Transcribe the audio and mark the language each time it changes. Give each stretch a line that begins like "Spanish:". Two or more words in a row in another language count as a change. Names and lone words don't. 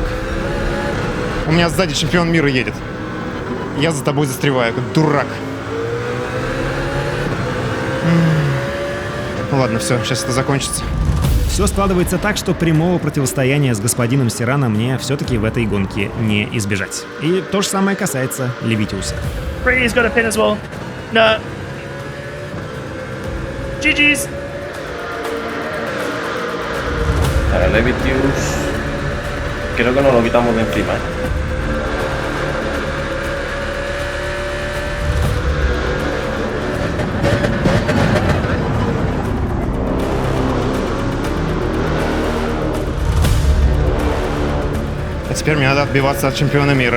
Russian: У меня сзади чемпион мира едет. Я за тобой застреваю, как дурак. Ну ладно, все, сейчас это закончится. Все складывается так, что прямого противостояния с господином Сирано мне все-таки в этой гонке не избежать. И то же самое касается Левитиуса.
English: Brady's got a pin as well. No. GG's.
Spanish: Para Levitius, creo que nos lo quitamos de encima.
Russian: А теперь мне надо отбиваться от чемпиона мира.